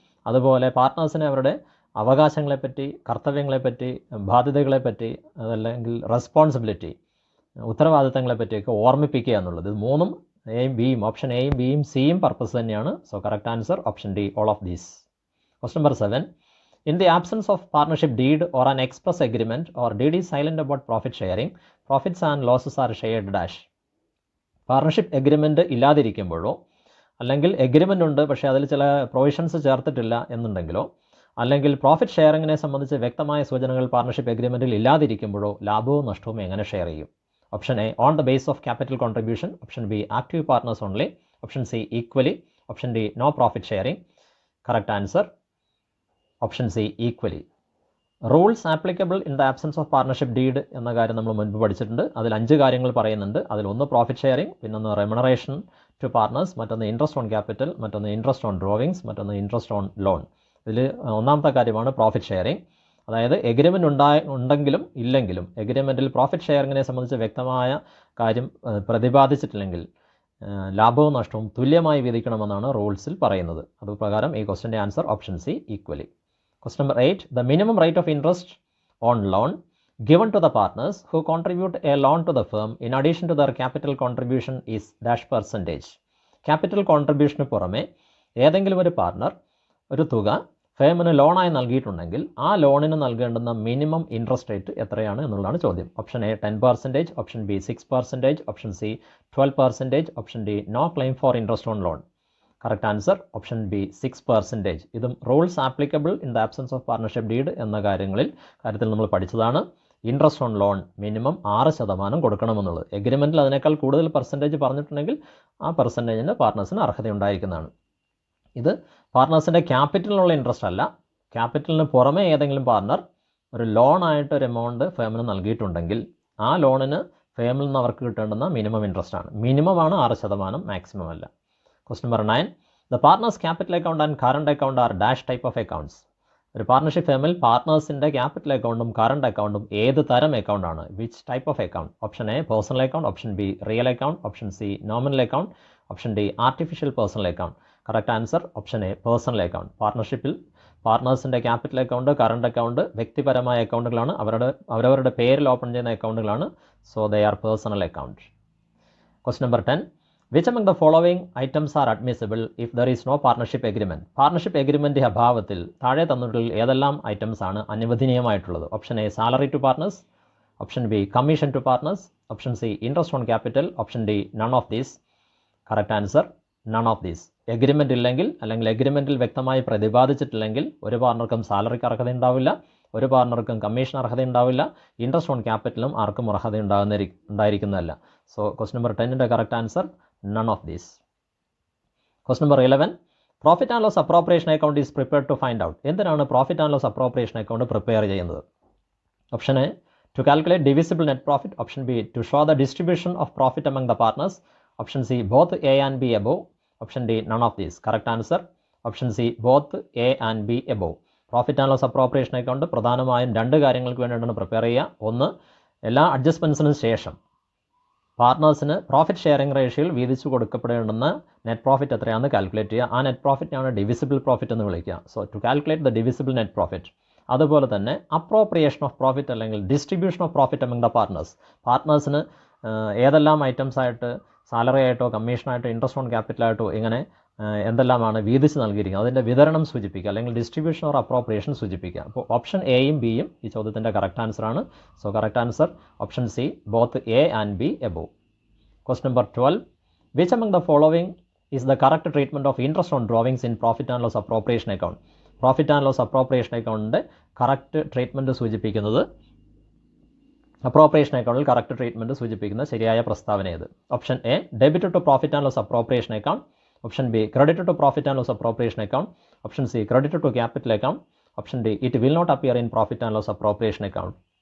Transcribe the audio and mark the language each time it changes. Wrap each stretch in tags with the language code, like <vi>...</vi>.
<ml>അതുപോലെ പാർട്ട്നേഴ്സിനെ അവരുടെ അവകാശങ്ങളെപ്പറ്റി, കർത്തവ്യങ്ങളെപ്പറ്റി, ബാധ്യതകളെപ്പറ്റി, അതല്ലെങ്കിൽ റെസ്പോൺസിബിലിറ്റി, ഉത്തരവാദിത്തങ്ങളെപ്പറ്റിയൊക്കെ ഓർമ്മിപ്പിക്കുക എന്നുള്ളത്. ഇത് മൂന്നും എയും ബിയും, ഓപ്ഷൻ എയും ബിയും സിയും പർപ്പസ് തന്നെയാണ്.</ml> <en>So correct answer option D all of these. Question number 7. In the absence of partnership deed or an express agreement or deed is silent about profit sharing, profits and losses are shared dash.</en> <ml>Partnership agreement ഇല്ലാതിരിക്കുമ്പോഴോ, അല്ലെങ്കിൽ agreement ഉണ്ട് പക്ഷേ അതിൽ ചില provisions ചേർത്തിട്ടില്ല എന്നുണ്ടെങ്കിലോ, അല്ലെങ്കിൽ profit ഷെയറിങ്ങിനെ സംബന്ധിച്ച് വ്യക്തമായ സൂചനകൾ പാർട്ണർഷിപ്പ് എഗ്രിമെൻറ്റിൽ ഇല്ലാതിരിക്കുമ്പോഴോ ലാഭവും നഷ്ടവും എങ്ങനെ ഷെയർ ചെയ്യും?</ml> <en>Option A, on the basis of capital contribution. Option B, active partners only. Option C, equally. Option D, no profit sharing. Correct answer, option C, equally. Rules applicable in the absence of partnership deed</en> <ml>എന്ന കാര്യം നമ്മൾ മുൻപ് പഠിച്ചിട്ടുണ്ട്. അതിൽ 5 കാര്യങ്ങൾ പറയുന്നുണ്ട്. അതിലൊന്ന് profit sharing, പിന്നൊന്ന് റെമുനറേഷൻ ടു പാർട്ണേഴ്സ്, മറ്റൊന്ന് ഇൻട്രസ്റ്റ് ഓൺ ക്യാപിറ്റൽ, മറ്റൊന്ന് ഇൻട്രസ്റ്റ് ഓൺ ഡ്രോവിങ്സ്, മറ്റൊന്ന് ഇൻട്രസ്റ്റ് ഓൺ ലോൺ. ഇതിൽ ഒന്നാമത്തെ കാര്യമാണ് പ്രോഫിറ്റ് ഷെയറിംഗ്. അതായത് എഗ്രിമെൻ്റ് ഉണ്ടെങ്കിലും ഇല്ലെങ്കിലും എഗ്രിമെൻറ്റിൽ പ്രോഫിറ്റ് ഷെയറിങ്ങിനെ സംബന്ധിച്ച് വ്യക്തമായ കാര്യം പ്രതിപാദിച്ചിട്ടില്ലെങ്കിൽ ലാഭവും നഷ്ടവും തുല്യമായി വിധിക്കണമെന്നാണ് റൂൾസിൽ പറയുന്നത്. അതുപ്രകാരം ഈ ക്വസ്റ്റ്യൻ്റെ answer option C, equally.</ml> <en>Question number 8. The minimum rate of interest on loan given to the partners who contribute a loan to the firm in addition to their capital contribution is dash percentage.</en> <ml>Capital contribution പുറമെ ഏതെങ്കിലും ഒരു partner ഒരു തുക ഫേമിന് ലോണായി നൽകിയിട്ടുണ്ടെങ്കിൽ ആ ലോണിന് നൽകേണ്ടുന്ന minimum interest rate എത്രയാണ് എന്നുള്ളതാണ് ചോദ്യം.</ml> <en>Option A 10%, option B 6%, option C 12%, option D no claim for interest on loan. Correct answer option B 6%.</en> <ml>ഇതും rules applicable in the absence of partnership deed എന്ന കാര്യത്തിൽ നമ്മൾ പഠിച്ചതാണ്. Interest on loan minimum 6% കൊടുക്കണമെന്നുള്ളത്. എഗ്രിമെൻറ്റിൽ അതിനേക്കാൾ കൂടുതൽ പെർസെൻറ്റേജ് പറഞ്ഞിട്ടുണ്ടെങ്കിൽ ആ പെർസെൻറ്റേജിന് പാർട്ട്നേഴ്സിന് അർഹതയുണ്ടായിരിക്കുന്നതാണ്. ഇത് പാർട്ട്നേഴ്സിൻ്റെ ക്യാപിറ്റലിനുള്ള ഇൻട്രസ്റ്റ് അല്ല. ക്യാപിറ്റലിന് പുറമെ ഏതെങ്കിലും പാർട്ണർ ഒരു ലോണായിട്ട് ഒരു എമൗണ്ട് ഫേമിന് നൽകിയിട്ടുണ്ടെങ്കിൽ ആ ലോണിന് ഫേമിൽ നിന്ന് അവർക്ക് കിട്ടേണ്ടുന്ന മിനിമം ഇൻട്രസ്റ്റ് ആണ്. മിനിമമാണ് 6%, മാക്സിമം അല്ല.</ml> <en>Question number 9. The partners capital account and current account are dash type of accounts.</en> <ml>ഒരു പാർട്ണർഷിപ്പ് ഫേമിൽ പാർട്ട്നേഴ്സിൻ്റെ ക്യാപിറ്റൽ അക്കൗണ്ടും കറണ്ട് അക്കൗണ്ടും ഏത് തരം അക്കൗണ്ട് ആണ്?</ml> <en>Which type of account? Option A personal account, option B real account, option C nominal account, option D artificial personal account. Correct answer option A personal account.</en> <ml>പാർട്ണർഷിപ്പിൽ പാർട്ട്നേഴ്സിൻ്റെ capital account, current account വ്യക്തിപരമായ അക്കൗണ്ടുകളാണ്. അവരവരുടെ പേരിൽ open ചെയ്യുന്ന അക്കൗണ്ടുകളാണ്.</ml> <en>So they are personal account. Question number 10. Which among the following items are admissible if there is no partnership agreement?</en> <ml>Partnership agreement അഭാവത്തിൽ താഴെ തന്നിട്ടുള്ള ഏതെല്ലാം items ആണ് അനുവദനീയമായിട്ടുള്ളത്?</ml> <en>Option A salary to partners, option B commission to partners, option C interest on capital, option D none of these.</en> <ml>Correct answer none of these. Agreement ഇല്ലെങ്കിൽ അല്ലെങ്കിൽ എഗ്രിമെൻറ്റിൽ വ്യക്തമായി പ്രതിപാദിച്ചിട്ടില്ലെങ്കിൽ ഒരു പാർട്ണർക്കും സാലറിക്ക് അർഹത ഉണ്ടാവില്ല, ഒരു പാർട്ണർക്കും കമ്മീഷൻ അർഹത ഉണ്ടാവില്ല, ഇൻട്രസ്റ്റ് ഓൺ ക്യാപിറ്റലും ആർക്കും അർഹത ഉണ്ടായിരിക്കുന്നതല്ല. So question number 10ൻ്റെ correct answer</ml> <en>none of these. Question number 11. Profit and loss appropriation account is prepared to find out.</en> <ml>എന്തിനാണ് profit and loss appropriation account prepare ചെയ്യുന്നത്?</ml> <en>Option A to calculate divisible net profit, option B to show the distribution of profit among the partners, option C both A and B above, option D none of these. Correct answer option C both A and B above.</en> <ml>Profit and loss appropriation account പ്രധാനമായും 2 കാര്യങ്ങൾക്ക് വേണ്ടിയിട്ടാണ് prepare ചെയ്യുക. ഒന്ന്, എല്ലാ അഡ്ജസ്റ്റ്മെൻറ്റ്സിനും ശേഷം പാർട്ട്നേഴ്സിന് profit sharing റേഷ്യോയിൽ വീതിച്ചു കൊടുക്കപ്പെടേണ്ടുന്ന net profit എത്രയാണെന്ന് calculate ചെയ്യുക. ആ നെറ്റ് പ്രോഫിറ്റിനാണ് ഡിവിസിബിൾ പ്രോഫിറ്റ് എന്ന് വിളിക്കുക.</ml> <en>So to calculate the divisible net profit.</en> <ml>അതുപോലെ തന്നെ</ml> <en>Appropriation of profit അല്ലെങ്കിൽ distribution of profit among the partners.</en> <ml>പാർട്ട്നേഴ്സിന് ഏതെല്ലാം ഐറ്റംസ് ആയിട്ട്, സാലറി ആയിട്ടോ കമ്മീഷനായിട്ടോ ഇൻട്രസ്റ്റ് ഓൺ ക്യാപിറ്റലായിട്ടോ ഇങ്ങനെ എന്തെല്ലാമാണ് വീതിച്ച് നൽകിയിരിക്കുന്നത് അതിൻ്റെ വിതരണം സൂചിപ്പിക്കുക, അല്ലെങ്കിൽ ഡിസ്ട്രിബ്യൂഷൻ ഓർ അപ്രോപ്രിയേഷൻ സൂചിപ്പിക്കുക. അപ്പോൾ ഓപ്ഷൻ എയും ബിയും ഈ ചോദ്യത്തിൻ്റെ correct ആൻസറാണ്.</ml> <en>So correct answer option C both A and B above. Question number 12. Which among the following is the correct treatment of interest on drawings in profit and loss appropriation account?</en> <ml>Profit and loss appropriation അക്കൗണ്ടിൻ്റെ correct treatment സൂചിപ്പിക്കുന്നത്, appropriation അക്കൗണ്ടിൽ correct treatment സൂചിപ്പിക്കുന്ന ശരിയായ പ്രസ്താവന ഏത്?</ml> <en>Option A debit to profit and loss appropriation account, option B credit to profit and loss appropriation account, option C credit to capital account, option D it will not appear in profit and loss appropriation account.</en>